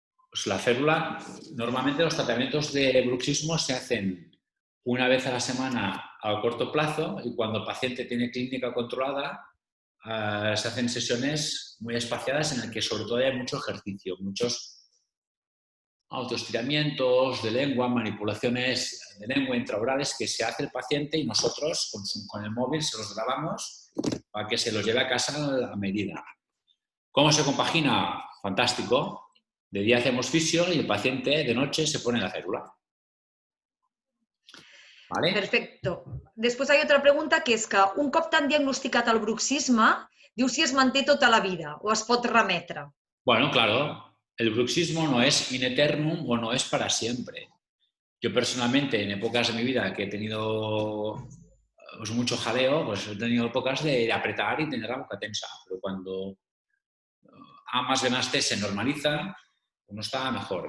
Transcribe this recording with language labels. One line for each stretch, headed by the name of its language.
Spanish: Pues la férula, normalmente los tratamientos de bruxismo se hacen una vez a la semana a corto plazo y cuando el paciente tiene clínica controlada, se hacen sesiones muy espaciadas en las que sobre todo hay mucho ejercicio, muchos autoestiramientos de lengua, manipulaciones de lengua intraorales que se hace el paciente y nosotros con el móvil se los grabamos para que se los lleve a casa a medida. ¿Cómo se compagina? Fantástico. De día hacemos fisio y el paciente de noche se pone la férula. ¿Vale? Perfecto.
Catalan: Després hi ha otra pregunta que és que un cop t'han diagnosticat el bruxisme, diu si es manté tota la vida o es pot remetre.
Spanish: Bueno, claro, el bruxismo no es in eternum o no es para siempre. Yo personalmente, en épocas de mi vida que he tenido pues, mucho jaleo, pues he tenido épocas de apretar y tener la boca tensa. Pero cuando A más B más T se normaliza, uno está mejor.